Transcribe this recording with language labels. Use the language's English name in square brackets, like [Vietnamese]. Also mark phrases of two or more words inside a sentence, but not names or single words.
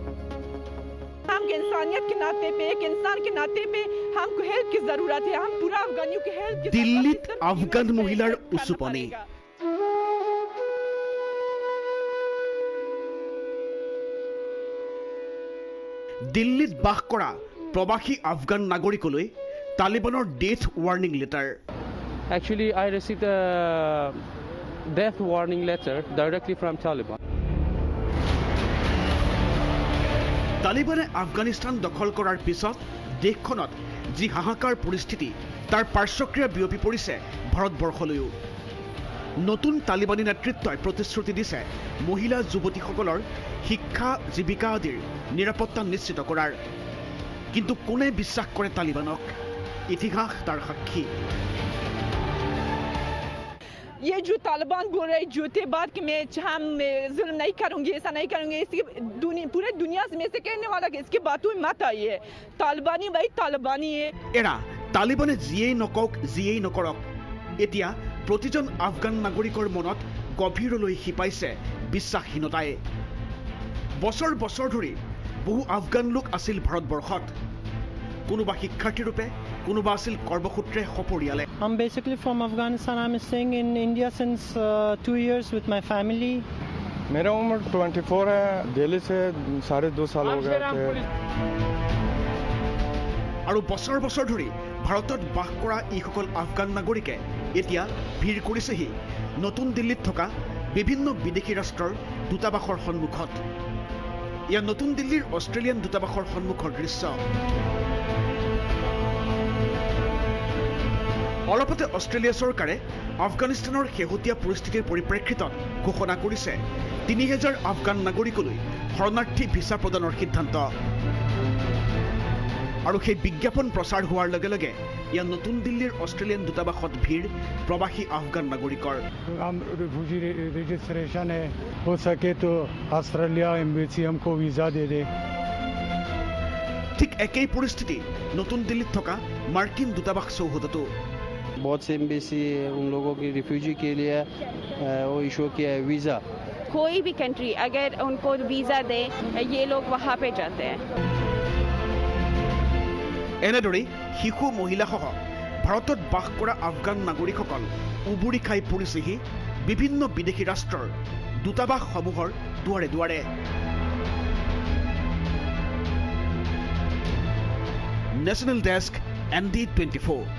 [Assamese] দিল্লীত আফগান মহিলাৰ উচুপনি। দিল্লীত বাস কৰা প্ৰবাসী আফগান নাগৰিকলৈ তালিবানৰ [English] death warning letter. Actually, I received a death warning letter directly from Taliban. [Assamese] তালিবানে আফগানিস্তান দখল কৰাৰ পিছত দেশখনত যি হাহাকাৰ পৰিস্থিতি তাৰ পাৰ্শ্বক্ৰিয়া বিয়পি পৰিছে ভাৰতবৰ্ষলৈও। নতুন তালিবানী নেতৃত্বই প্ৰতিশ্ৰুতি দিছে মহিলা যুৱতীসকলৰ শিক্ষা জীৱিকা আদিৰ নিৰাপত্তা নিশ্চিত কৰাৰ। কিন্তু কোনে বিশ্বাস কৰে তালিবানক? ইতিহাস তাৰ সাক্ষী। [Hindi] ये जो तालिबान बोल रहे झूठे बात कि मैं हम जुल्म नहीं करूंगी, ऐसा नहीं करूंगी, इसकी पूरे दुनिया में से कहने वाला कि इसकी बातों में मत आइए। तालिबानी भाई तालिबानी है। [Assamese] এৰা তালিবানে যিয়েই নকওক যিয়েই নকৰক, এতিয়া প্ৰতিজন আফগান নাগৰিকৰ মনত গভীৰলৈ শিপাইছে বিশ্বাসহীনতাই। বছৰ বছৰ ধৰি বহু আফগান লোক আছিল ভাৰতবৰ্ষত। কোনোবা শিক্ষাৰ্থী ৰূপে, কোনোবা আছিল কৰ্মসূত্ৰে সপৰিয়ালে। [English] I'm basically from Afghanistan. I'm staying in India since 2 years with my family. [Hindi] मेरा उम्र 24 है, दिल्ली से 2.5 साल हो गए थे। [Assamese] আৰু বছৰ বছৰ ধৰি ভাৰতত বাস কৰা এইসকল আফগান নাগৰিকে এতিয়া ভিৰ কৰিছেহি নতুন দিল্লীত থকা বিভিন্ন বিদেশী ৰাষ্ট্ৰৰ দূতাবাসৰ সন্মুখত। এয়া নতুন দিল্লীৰ অষ্ট্ৰেলিয়ান দূতাবাসৰ সন্মুখৰ দৃশ্য। অলপতে অষ্ট্ৰেলিয়া চৰকাৰে আফগানিস্তানৰ শেহতীয়া পৰিস্থিতিৰ পৰিপ্ৰেক্ষিতত ঘোষণা কৰিছে ৩,০০০ আফগান নাগৰিকলৈ শৰণাৰ্থী ভিছা প্ৰদানৰ সিদ্ধান্ত। আৰু সেই বিজ্ঞাপন প্ৰচাৰ হোৱাৰ লগে লগে ইয়াৰ নতুন দিল্লীৰ অষ্ট্ৰেলিয়ান দূতাবাসত ভিৰ প্ৰৱাসী আফগান নাগৰিকৰ। [English] refugee registration [Hindi] है, हो सके तो ऑस्ट्रेलिया एम्बेसी हमको वीज़ा दे दे। [Assamese] ঠিক একেই পৰিস্থিতি নতুন দিল্লীত থকা মাৰ্কিন দূতাবাস চৌহদতো। [Hindi] बहुत से एम्बेसी उन लोगों की रिफ्यूजी के लिए वो इशू किया है वीज़ा। कोई भी कंट्री अगर उनको वीजा दे, ये लोग वहाँ पे जाते हैं। [Assamese] এনেদৰেই শিশু মহিলাসহ ভাৰতত বাস কৰা আফগান নাগৰিকসকল উবুৰি খাই পৰিছেহি বিভিন্ন বিদেশী ৰাষ্ট্ৰৰ দূতাবাসসমূহৰ দুৱাৰে দুৱাৰে। নেশ্যনেল ডেস্ক ND24।